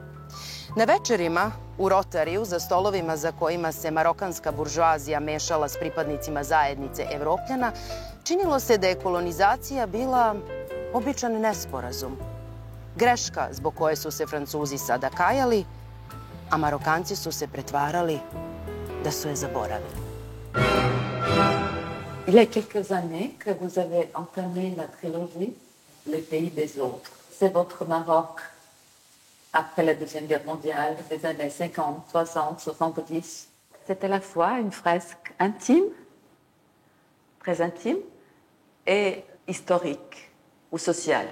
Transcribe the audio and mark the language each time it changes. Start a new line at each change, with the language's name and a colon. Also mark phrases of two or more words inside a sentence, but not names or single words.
Serbian: Na večerima u Rotariju, za stolovima za kojima se marokanska buržoazija mešala s pripadnicima zajednice Evropljana, činilo se da je kolonizacija bila običan nesporazum. Greška zbog koje su se Francuzi sada kajali, a Marokanci su se pretvarali da su je zaboravili.
French: Il y a quelques années que vous avez entamé la trilogie Les pays des autres. C'est votre Maroc après la Deuxième Guerre mondiale, des années 50, 60, 70. C'est à la fois une fresque intime, très intime, et historique ou sociale.